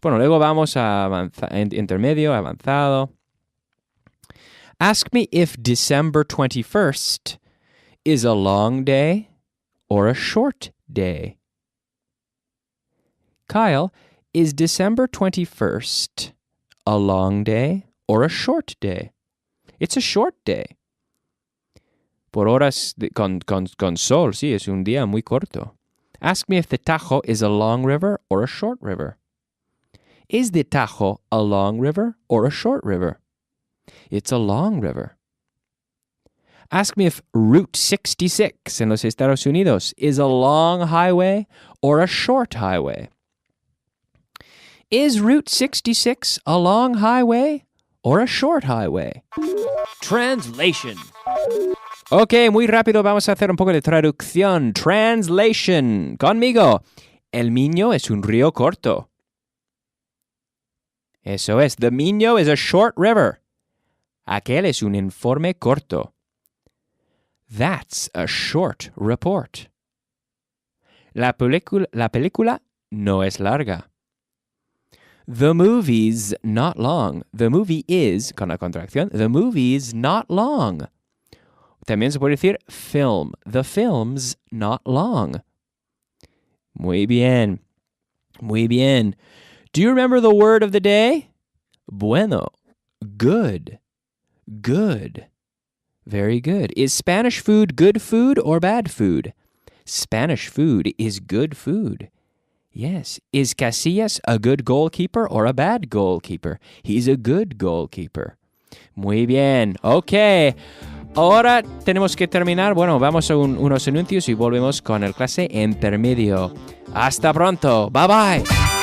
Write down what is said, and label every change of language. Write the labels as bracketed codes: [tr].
[es] Bueno, luego vamos a intermedio, avanzado. [en] Ask me if December 21st is a long day or a short day. Kyle, is December 21st a long day or a short day? It's a short day. [es] Por horas con sol, sí, es un día muy corto. [en] Ask me if the Tajo is a long river or a short river. Is the Tajo a long river or a short river? It's a long river. Ask me if Route 66 en los Estados Unidos is a long highway or a short highway. Is Route 66 a long highway or a short highway? Translation. [es] Ok, muy rápido vamos a hacer un poco de traducción. [en] Translation. [es] Conmigo. El Miño es un río corto. Eso es. [en] The Miño is a short river. [es] Aquel es un informe corto. [en] That's a short report. [es] La película no es larga. [en] The movie's not long. The movie is, [es] con la contracción, [en] the movie's not long. [es] También se puede decir film. [en] The film's not long. [es] Muy bien. Muy bien. [en] Do you remember the word of the day? [es] Bueno. [en] Good. Good. Very good. Is Spanish food good food or bad food? Spanish food is good food. Yes. Is Casillas a good goalkeeper or a bad goalkeeper? He's a good goalkeeper. [es] Muy bien. [en] Ok. [es] Ahora tenemos que terminar. Bueno, vamos a unos anuncios y volvemos con el clase intermedio. Hasta pronto. [en] Bye bye.